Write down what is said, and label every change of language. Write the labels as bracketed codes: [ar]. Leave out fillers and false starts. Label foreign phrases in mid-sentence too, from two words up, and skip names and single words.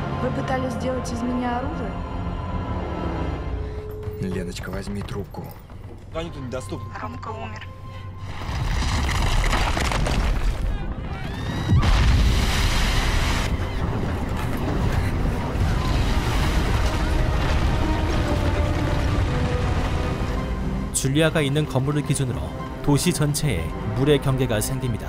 [ru] пытались сделать из меня оружие? Леночка, возьми трубку. Они тут недоступны. Ромка умер. [ko] 줄리아가 있는 건물을 기준으로 도시 전체에 물의 경계가 생깁니다.